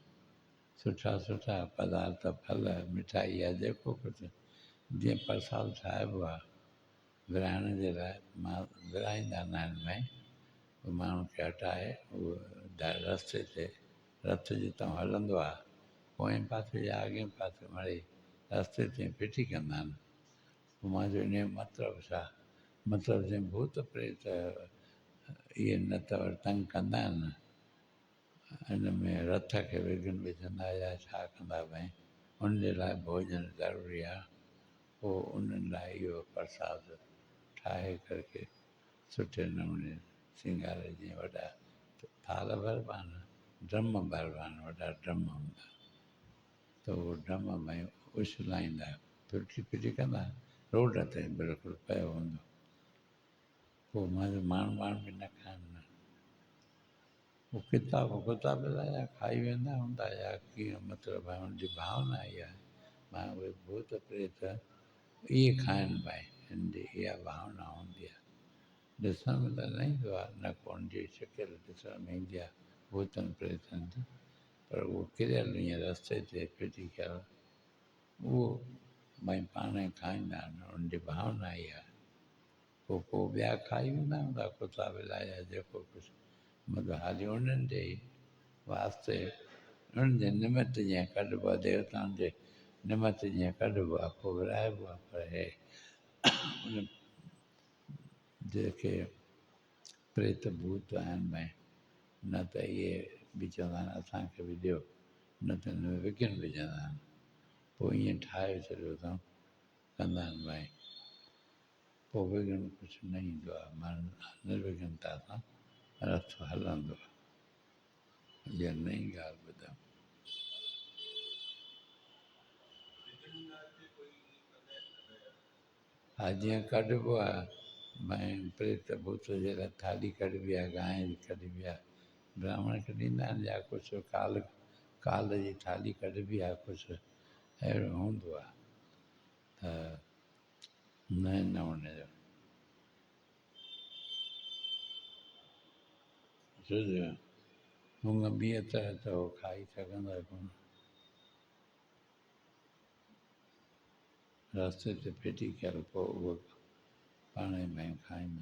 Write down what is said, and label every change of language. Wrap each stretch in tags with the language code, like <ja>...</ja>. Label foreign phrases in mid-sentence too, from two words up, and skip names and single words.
<sd>सुठा सुठा पदार्थ फल मिठाई या जेको कुझु जीअं प्रसाद ठाहिबो आहे विराइण जे लाइ, मां विराईंदा न आहिनि भई, पोइ माण्हू खे हटाए उहो रस्ते ते रथ जितां हलंदो आहे पोएं पासे या अॻे पासे मिड़ई रस्ते ते फिटी कंदा आहिनि। पोइ मां चयो इन जो मतिलबु छा, मतिलबु जीअं भूत प्रेत इहे न त तंग कंदा आहिनि, हिन में रथ खे विघ्न विझंदा या छा कंदा भई, उनजे लाइ भोजन ज़रूरी आहे। पोइ उन्हनि लाइ इहो प्रसाद ठाहे करके सुठे नमूने सिंगारे, जीअं वॾा थाल भरबा आहिनि, ड्रम भरबा आहिनि, वॾा ड्रम हूंदा, त उहो ड्रम में उछलाईंदा, फिटी फिटी कंदा, रोड ते बिल्कुलु पियो हूंदो। पोइ माण्हू माण्हू बि न खाइनि न, पोइ किताब लाइ खाई वेंदा हूंदा या कीअं, मतिलबु आहे हुनजी भावना इहा आहे, मां उहे भूत प्रेत इहे खाइनि भाई, हिन जी इहा भावना हूंदी आहे। ॾिसण में त न ईंदो आहे, न को हुनजी शिकिल ॾिसण में ईंदी आहे भूतनि प्रेतनि जी, पर उहो किरियल ईअं रस्ते ते फिटी कयल, उहो भई पाण ई खाईंदा आहिनि, हुनजी भावना इहा आहे। पोइ ॿिया खाई वेंदा हूंदा कुता बिला या जेको कुझु, मतिलबु हाली उन्हनि जे ई वास्ते, उन्हनि जे निमित जीअं कढिबो आहे, देवताउनि जे निमित जीअं कढिबो आहे, पोइ विराइबो आहे। पर हे जेके प्रेत भूत आहिनि भई, न त इहे बि चवंदा आहिनि असांखे बि ॾियो, न त हिन में विघ्न विझंदा आहिनि। पोइ ईअं ठाहे छॾियो अथऊं, कंदा आहिनि भई, पोइ विघ्न कुझु न ईंदो आहे, माना निर्विघ्नता सां रथ हलंदो आहे। इहा नई ॻाल्हि ॿुधायूं। हा जीअं कढिबो आहे भई प्रेत भूत जे लाइ थाली कढिबी आहे, गांइ जी कढिबी आहे, ब्राह्मण खे ॾींदा आहिनि, या कुझु काल जी थाली कढिबी आहे, कुझु अहिड़ो हूंदो आहे, त नए नमूने जो छो जो मुङ बिह त उहो खाई सघंदा कोन, रस्ते ते फिटी कयल, पोइ उहो पाण ई भई खाईंदा।</sd>